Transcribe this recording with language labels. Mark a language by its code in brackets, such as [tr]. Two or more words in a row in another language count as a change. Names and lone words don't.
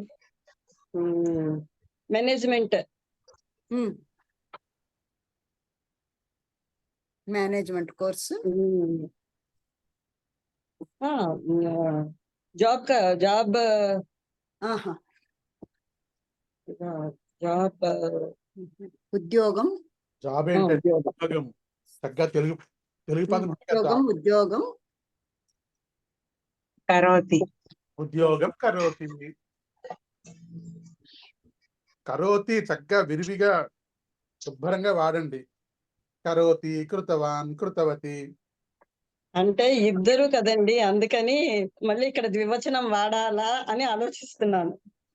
[en] management course जॉब [sa] उद्योगं [te] జాబ్ ఏంటంటే ఉద్యోగం. చక్కగా తెలుగు పదం [sa] उद्योगं करोति। ఉద్యోగం కరోతి. [te] కరోతి చక్కగా విరివిగా శుభ్రంగా వాడండి. [sa] కరోతి, కృతవాన్, కృతవతి [te] అంటే ఇద్దరు కదండి, అందుకని మళ్ళీ ఇక్కడ ద్వివచనం వాడాలా అని ఆలోచిస్తున్నాను.